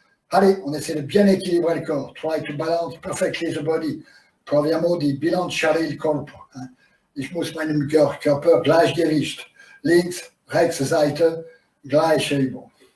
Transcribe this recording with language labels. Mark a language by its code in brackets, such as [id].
[fr] Allez, on essaie de bien équilibrer le corps. [en] Try to balance perfectly the body. [it] Proviamo di bilanciare il corpo. [de] Ich muss meinem Körper Gleichgewicht. Links, rechts Seite, gleiche Übung.